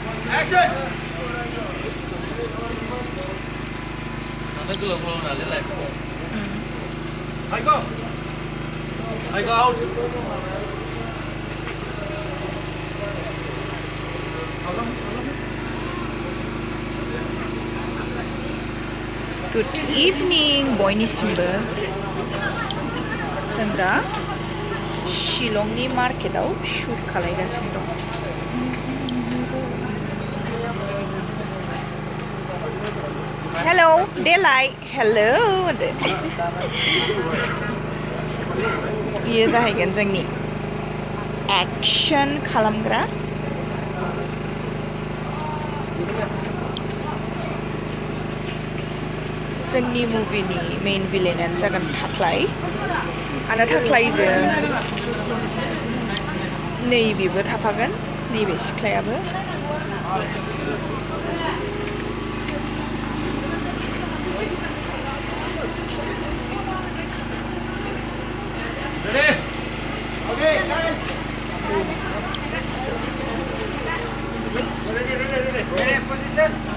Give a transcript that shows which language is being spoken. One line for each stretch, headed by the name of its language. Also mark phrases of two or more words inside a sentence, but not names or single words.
English: I go out. Good evening,
Bodo: बयनिसिमबो जों दा शिलंनि मार्केटआव शुट खालामगासिनो दं। हेलौ देलाय हेलौ बियो जाहैगोन जोंनि एक्शन खालामग्रा जोंनि मुभिनि मेइन भिलेनानो जागोन थाख्लाय आरो थाख्लायजों नैबेबो थाफागोन नैबे सिख्लायाबो
English: Okay, guys. Ready, position.